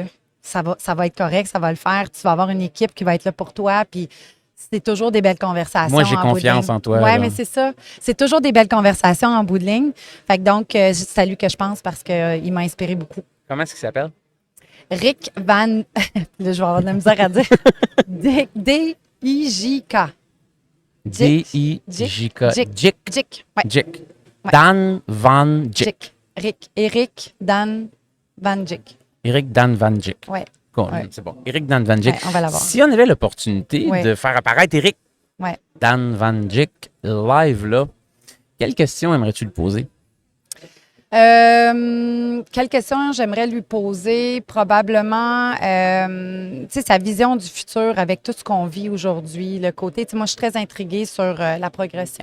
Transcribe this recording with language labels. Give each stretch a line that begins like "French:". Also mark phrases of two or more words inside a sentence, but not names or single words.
French: Ça va être correct, ça va le faire. Tu vas avoir une équipe qui va être là pour toi. Puis c'est toujours des belles conversations. Moi, j'ai confiance en toi. Oui, mais c'est ça. C'est toujours des belles conversations en bout de ligne. Fait que donc, c'est à lui que je pense parce qu'il m'a inspiré beaucoup. Comment est-ce qu'il s'appelle? Rick Van... Là, je vais avoir de la misère à dire. D-I-J-K. D-I-J-K. Jick. Ouais. Jick. Dan Van Jick. Rick. Eric Dan Van Jick. Eric Dan Van Jick. Oui. Cool. Ouais. C'est bon. Eric Dan Van Jick. Ouais, on va l'avoir. Si on avait l'opportunité de faire apparaître Eric Dan Van Jick live, là, quelle question aimerais-tu lui poser? Quelle question j'aimerais lui poser? Probablement, tu sais, sa vision du futur avec tout ce qu'on vit aujourd'hui, le côté, tu sais, moi, je suis très intriguée sur la progression.